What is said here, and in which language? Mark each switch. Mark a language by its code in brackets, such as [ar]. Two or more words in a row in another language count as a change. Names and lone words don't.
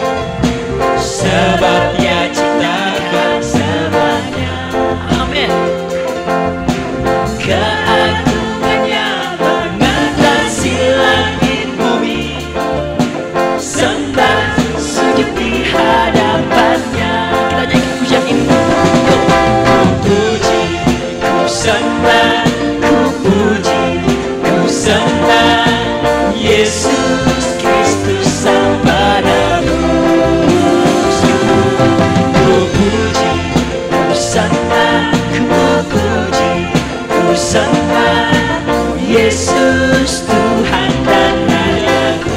[id] Sebab Dia ciptakan semuanya. Amin. Keagungannya mengatasi langit bumi, sembah sujud di hadapannya. Kita nyanyi pujian ini. Yo. Ku puji, ku sembah, ku puji, ku sembah Yesus Kristus Sang Penebus. Ku puji, ku sembah, ku puji, ku sembah Yesus Tuhan dan Rajaku.